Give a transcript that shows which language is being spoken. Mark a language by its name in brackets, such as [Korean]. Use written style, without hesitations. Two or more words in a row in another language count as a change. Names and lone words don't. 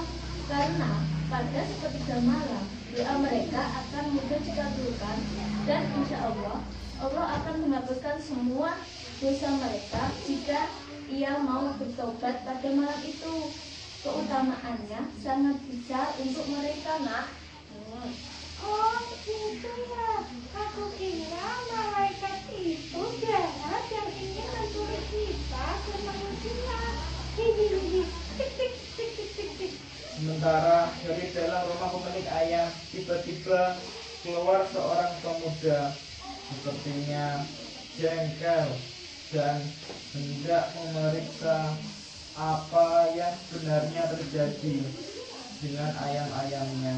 [Indonesian] Karena pada sepertiga malam doa mereka akan mudah dikabulkan dan insya Allah akan menghapuskan semua dosa mereka jika ia mau bertobat pada malam itu. Keutamaannya sangat besar untuk mereka, Nak. Oh gitu ya. Aku kira malaikat itu jahat yang ingin mencuri kita ke manusia. Hihihi. Tik tik tik tik tik tik. Sementara dari dalam rumah pemilik ayam tiba-tiba keluar seorang pemuda, sepertinya jengkel dan hendak memeriksa apa yang sebenarnya terjadi dengan ayam-ayamnya.